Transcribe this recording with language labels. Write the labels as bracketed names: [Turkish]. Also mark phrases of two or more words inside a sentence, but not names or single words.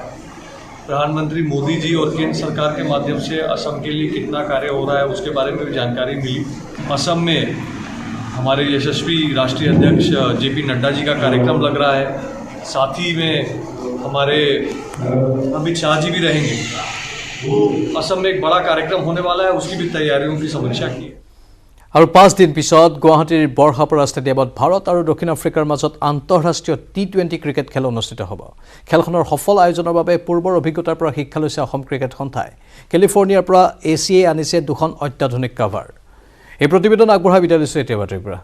[Hindi] प्रधानमंत्री मोदी जी और केंद्र सरकार के माध्यम से असम के लिए कितना कार्य हो रहा है उसके बारे में भी जानकारी मिली। असम में हमारे यशस्वी राष्ट्रीय अध्यक्ष JP नड्डा जी का कार्यक्रम लग रहा है, साथ ही में हमारे अमित शाह जी भी रहेंगे। असम में एक बड़ा कार्यक्रम होने वाला है, उसकी भी तैयारियों की समीक्षा की है। [Assamese] আৰু 5 দিন পিছত গুৱাহাটীৰ বৰহাপৰা ষ্টেডিয়ামত ভাৰত আৰু দক্ষিণ আফ্ৰিকাৰ মাজত আন্তঃৰাষ্ট্ৰীয় T20 ক্ৰিকেট খেল অনুষ্ঠিত হ'ব। খেলখনৰ সফল আয়োজনৰ বাবে পূৰ্বৰ অভিজ্ঞতাৰ পৰা শিক্ষা লৈছে অসম ক্ৰিকেট সন্থাই। কেলিফৰ্ণিয়াৰ পৰা ACA আনিছে 2খন অত্যাধুনিক কাভাৰ। এই প্ৰতিবেদন আগবঢ়াই বিদায় লৈছোঁ এতিয়া বাতৰিৰ পৰা।